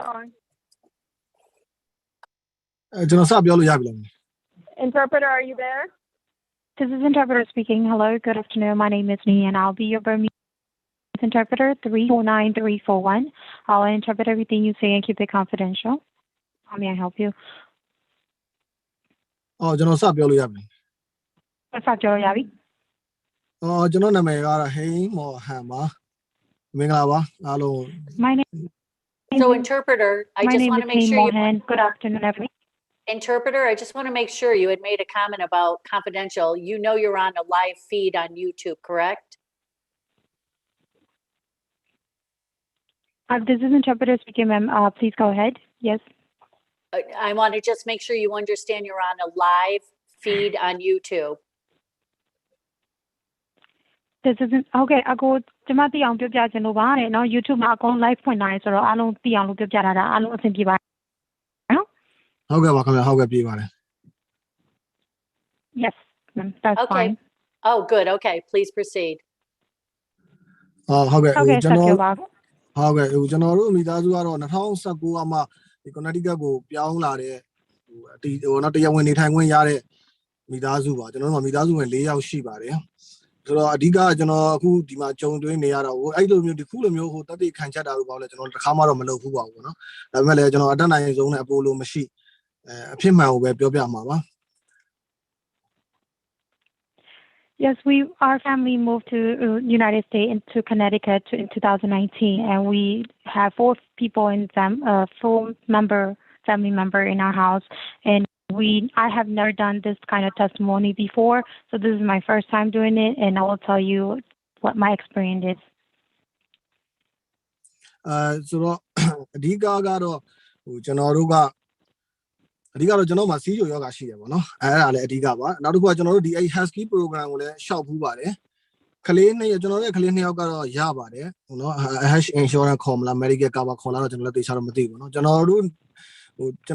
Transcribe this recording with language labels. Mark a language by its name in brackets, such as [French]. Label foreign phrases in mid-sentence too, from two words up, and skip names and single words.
[English] Interpreter, are you there? This is interpreter speaking. Hello, good afternoon. My name is Nia, and I'll be your Burmese interpreter 349341. I'll interpret everything you say and keep it confidential. How may I help you? [Burmese] Oh,ကျွန်တော်စပြောလို့ရပြီ [English] What's up, Joe Yavi? [Burmese] ကျွန်တော်နာမည်ကတော့ဟိန်းမော်ဟန်ပါမင်္ဂလာပါအားလုံး [English] My name. So interpreter, I just want to make sure you. Good afternoon, everyone. Interpreter, I just want to make sure you had made a comment about confidential. You know you're on a live feed on YouTube, correct? This is interpreter speaking, ma'am. Please go ahead. Yes. I want to just make sure you understand you're on a live feed on YouTube. This isn't okay. I go to my young people and over now [Burmese] YouTube မှာ အကုန် live ဖွင့်နိုင်ဆိုတော့အားလုံးသိအောင်လို့ပြောပြတာဒါအားလုံးအဆင်ပြေပါနော် ဟုတ်ကဲ့ပါခင်ဗျာဟုတ်ကဲ့ပြေးပါတယ် [English] Yes, ma'am. That's Okay. fine. Oh, good. Okay, please proceed. [Burmese] ဟုတ်ကဲ့ [English] Okay, [Burmese] ကျွန်တော် ဆက်ပြောပါ ဟုတ်ကဲ့ကျွန်တော်တို့မိသားစုကတော့2019ကမှဒီ Connecticut ကိုပြောင်းလာတဲ့ဒီတော့တရားဝင်နေထိုင်ခွင့်ရတဲ့မိသားစုပါကျွန်တော်တို့မိသားစုဝင်4ယောက်ရှိပါတယ်ဆိုတော့အဓိကကျွန်တော်အခုဒီမှာကြုံတွေ့နေရတော့အဲ့လိုမျိုးဒီခုလိုမျိုးဟိုတက်တိခံချက်တာလို့ပေါ့လေကျွန်တော်တစ်ခါမှတော့မလုပ်ဘူးပါဘူးเนาะဒါပေမဲ့လည်းကျွန်တော်အတက်နိုင်ဆုံးနဲ့အပိုလိုမရှိအဖြစ်မှန်ကိုပဲပြောပြမှာပါ [English] Yes, our family moved to United States into Connecticut in 2019, and we have 4 people in family member in our house, and I have never done this kind of testimony before, so this is my first time doing it, and I will tell you what my experience is. [Burmese] ဆိုတော့အဓိကကတော့ဟိုကျွန်တော်တို့ကအဓိကတော့ကျွန်တော်မှာစီးချိုယောဂရှိတယ်ပေါ့နော်အဲ့ဒါလည်းအဓိကပါနောက်တစ်ခုကကျွန်တော်တို့ဒီ Husky program ကိုလည်းရှောက်ဖူးပါတယ်ကလေးနဲ့ကျွန်တော်ရဲ့ကလေးနှစ်ယောက်ကတော့ရပါတယ်နော် [English] hash insurance [Burmese] ခေါ်မလား [English] medical cover [Burmese] ခေါ်လာတော့ကျွန်တော်လည်းသိချတော့မသိဘူးနော်ကျွန်တော်တို့ကျွန်